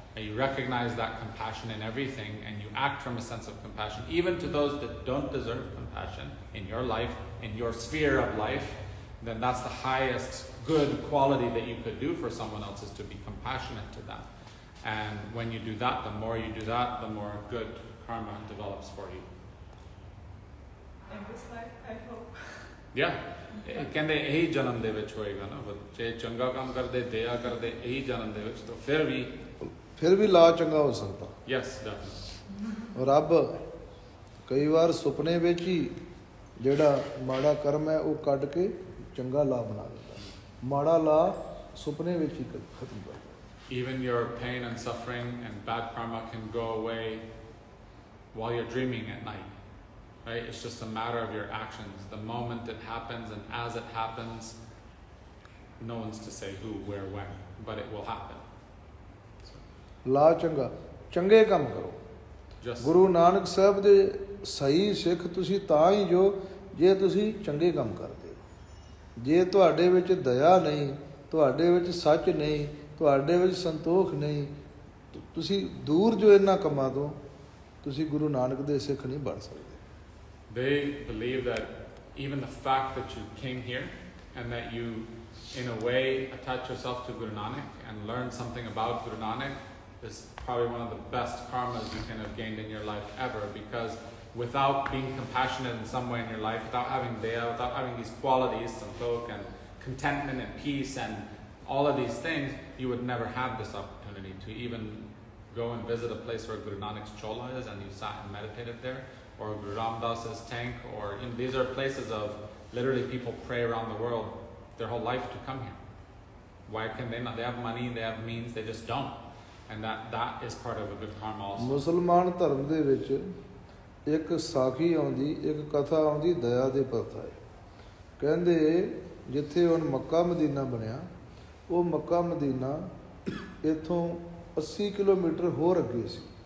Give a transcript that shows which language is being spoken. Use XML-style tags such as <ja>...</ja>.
<en>And you recognize that compassion in everything, and you act from a sense of compassion, even to those that don't deserve compassion in your life, in your sphere of life, then that's the highest good quality that you could do for someone else, is to be compassionate to them. And when you do that, the more you do that, the more good karma develops for you. In this life, I hope. Yeah.</en> <pa>ਕਹਿੰਦੇ ਇਹੀ ਜਨਮ ਦੇ ਵਿੱਚ ਹੋਏਗਾ ਨਾ, ਜੇ ਚੰਗਾ ਕੰਮ ਕਰਦੇ, ਦਇਆ ਕਰਦੇ, ਇਹੀ ਜਨਮ ਦੇ ਵਿੱਚ, ਤਾਂ ਫਿਰ ਵੀ ਲਾ ਚੰਗਾ ਹੋ ਸਕਦਾ।</pa> <en>Yes, definitely.</en> <pa>ਰੱਬ ਕਈ ਵਾਰ ਸੁਪਨੇ ਵਿੱਚ ਹੀ ਜਿਹੜਾ ਮਾੜਾ ਕਰਮ ਹੈ ਉਹ ਕੱਢ ਕੇ ਚੰਗਾ ਲਾ ਬਣਾ ਦਿੰਦਾ। ਮਾੜਾ ਲਾ ਸੁਪਨੇ ਵਿੱਚ ਹੀ ਖਤਮ ਕਰ ਦਿੰਦਾ।</pa> <en>Even your pain and suffering and bad karma can go away while you're dreaming at night. Right? It's just a matter of your actions. The moment it happens, and as it happens, no one's to say who, where, when, but it will happen.</en> <pa>ਲਾ ਚੰਗਾ, ਚੰਗੇ ਕੰਮ ਕਰੋ।</pa> <en>Just</en> <pa>Guru Nanak Sahib ਦੇ ਸਹੀ ਸਿੱਖ ਤੁਸੀਂ ਤਾਂ ਹੀ ਜੋ ਜੇ ਤੁਸੀਂ ਚੰਗੇ ਕੰਮ ਕਰਦੇ ਹੋ। ਜੇ ਤੁਹਾਡੇ ਵਿੱਚ ਦਇਆ ਨਹੀਂ, ਤੁਹਾਡੇ ਵਿੱਚ ਸੱਚ ਨਹੀਂ, ਤੁਹਾਡੇ ਵਿੱਚ ਸੰਤੋਖ ਨਹੀਂ, ਤੁਸੀਂ ਦੂਰ ਜੋ ਇਹਨਾਂ ਕੰਮਾਂ ਤੋਂ, ਤੁਸੀਂ ਗੁਰੂ ਨਾਨਕ ਦੇ ਸਿੱਖ ਨਹੀਂ ਬਣ ਸਕਦੇ।</pa> <en>They believe that even the fact that you came here and that you, in a way, attach yourself to Guru Nanak and learn something about Guru Nanak is probably one of the best karmas you can have gained in your life ever, because without being compassionate in some way in your life, without having daya, without having these qualities, santok and contentment and peace and all of these things, you would never have this opportunity to even go and visit a place where Guru Nanak's chola is and you sat and meditated there, or Guru Ramdas's tank, or these are places of literally people pray around the world their whole life to come here. Why can they not? They have money, they have means, they just don't. And that is part of a good karma also.</en> <pa>ਮੁਸਲਮਾਨ ਧਰਮ ਦੇ ਵਿੱਚ ਇੱਕ ਸਾਖੀ ਆਉਂਦੀ, ਇੱਕ ਕਥਾ ਆਉਂਦੀ ਦਇਆ ਦੇ ਪ੍ਰਥਾ ਹੈ। ਕਹਿੰਦੇ ਜਿੱਥੇ ਹੁਣ ਮੱਕਾ ਮਦੀਨਾ ਬਣਿਆ, ਉਹ ਮੱਕਾ ਮਦੀਨਾ ਇੱਥੋਂ 80 ਕਿਲੋਮੀਟਰ ਹੋਰ ਅੱਗੇ ਸੀ।</pa>